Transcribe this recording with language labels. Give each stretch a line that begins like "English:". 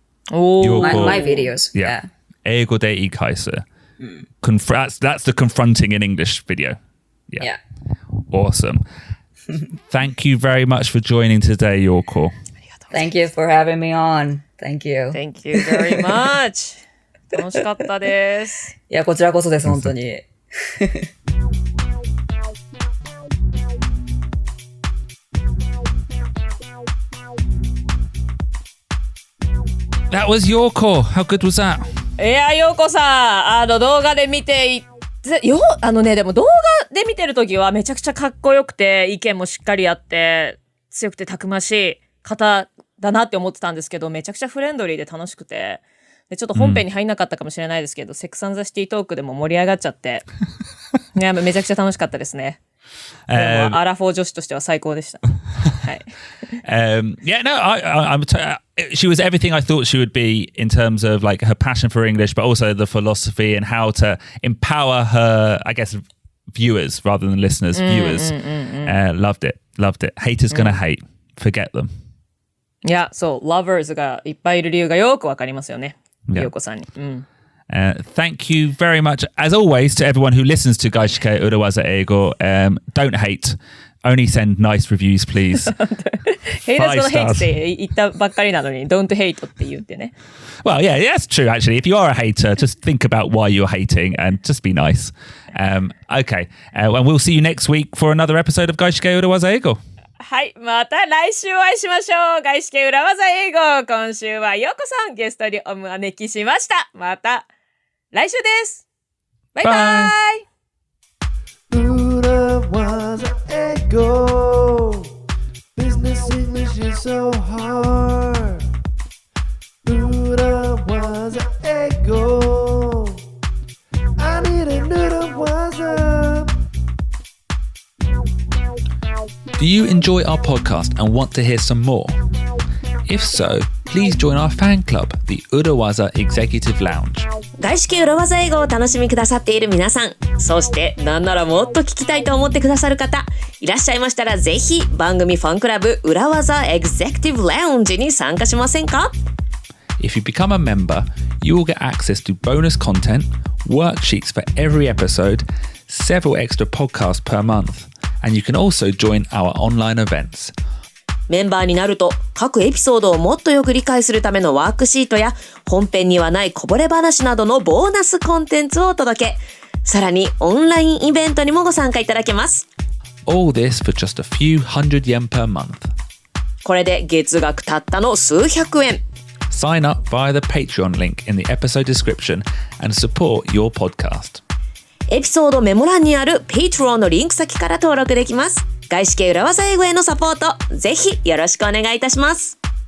English: My videos. Yeah.
Japanese: 英語で言い返す.
English: That's the confronting in English video. Yeah. Awesome. Thank you very much for joining today, Yyyokoo. Thank you for having me on. Thank you. Thank you very much.
Japanese: 楽しかったです。いや、こちらこそです、本当に。
English: That was Yyyokoo. How good was that?
Japanese: いや、ようこさん、動画で見ていってでも動画で見てるときはめちゃくちゃかっこよくて、意見もしっかりあって、強くてたくましい方だなって思ってたんですけど、めちゃくちゃフレンドリーで楽しくて、でちょっと本編に入んなかったかもしれないですけど、セックス&ザ・シティトークでも盛り上がっちゃって、いや、めちゃくちゃ楽しかったですね。でもアラフォー女子としては最高でした。はい。
English: Yeah, no, she was everything I thought she would be in terms of like her passion for English, but also the philosophy and how to empower her, I guess, viewers rather than listeners, viewers. Loved it. Haters gonna hate. Forget them.
Japanese: いや、そう、lovers がいっぱいいる理由がよくわかりますよね。ようこさんに。
English: Thank you very much, as always, to everyone who listens to 外資系裏技英語. Don't hate. Only send nice reviews, please. Haters gonna hate
Japanese: って言ったばっかりなのに
English: Don't hate
Japanese: って言ってね。
English: Well, yeah, that's true, actually. If you are a hater, just think about why you're hating and just be nice. Okay. And we'll see you next week for another episode of 外資系裏技英語.
Japanese: はい、また来週お会いしましょう。外資系裏技英語。今週はようこさんゲストにお招きしました。また来週です。バイバイ。
English: 裏技英語 Business English is so hard 裏技英語 I need an 裏技 Do you enjoy our podcast and want to hear some more? If so, please join our fan club, the Urawaza Executive Lounge.
Japanese: 外資系裏技英語を楽しみくださっている皆さん、そしてなんならもっと聞きたいと思ってくださる方いらっしゃいましたら、ぜひ番組ファンクラブ裏技 Executive Lounge に参加しませんか？
English: If you become a member, you will get access to bonus content, worksheets for every episode, several extra podcasts per month, and you can also join our online events.
Japanese: メンバーになると各エピソードをもっとよく理解するためのワークシートや本編にはないこぼれ話などのボーナスコンテンツをお届け。さらにオンラインイベントにもご参加いただけます。
English: All this for just a few hundred yen per month.
Japanese: これで月額たったの数百円。
English: Sign up via the Patreon link in the episode description and support your podcast.
Japanese: エピソードメモ欄にある Patreon のリンク先から登録できます。外資系裏技英語へのサポート、ぜひよろしくお願いいたします。